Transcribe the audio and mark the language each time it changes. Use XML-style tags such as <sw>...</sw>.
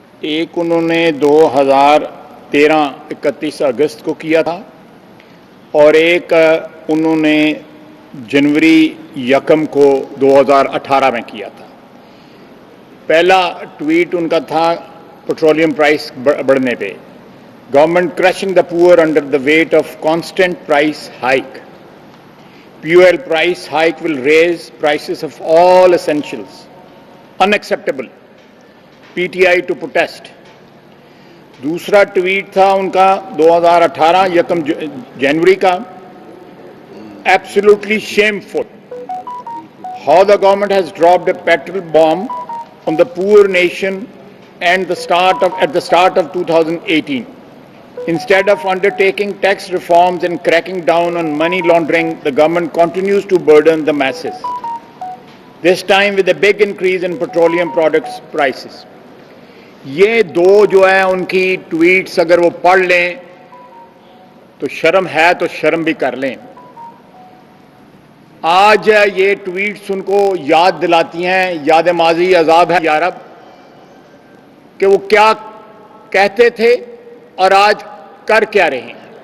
<ur>ایک انہوں نے 2013 31 اگست کو کیا تھا اور ایک انہوں نے جنوری 1 کو 2018 میں کیا تھا. پہلا ٹویٹ ان کا تھا پیٹرولیم پرائس بڑھنے پہ.</ur> <en>Government crushing the poor under the weight of constant price hike. Fuel price hike will raise prices of all essentials. Unacceptable. PTI to protest. دوسرا tweet تھا ان کا 2018 1 جنوری کا. Absolutely shameful. How the government has dropped a petrol bomb on the poor nation and at the start of 2018. Instead of undertaking tax reforms and cracking down on money laundering, the government continues to burden the masses. This time with a big increase in petroleum products prices.</en> <ur>یہ دو جو ہیں ان کی tweets اگر وہ پڑھ لیں تو شرم ہے تو شرم بھی کر لیں. آج یہ ٹویٹس ان کو یاد دلاتی ہیں، یاد ماضی عذاب ہے یا رب، کہ وہ کیا کہتے تھے اور آج کر کیا رہے ہیں.</ur>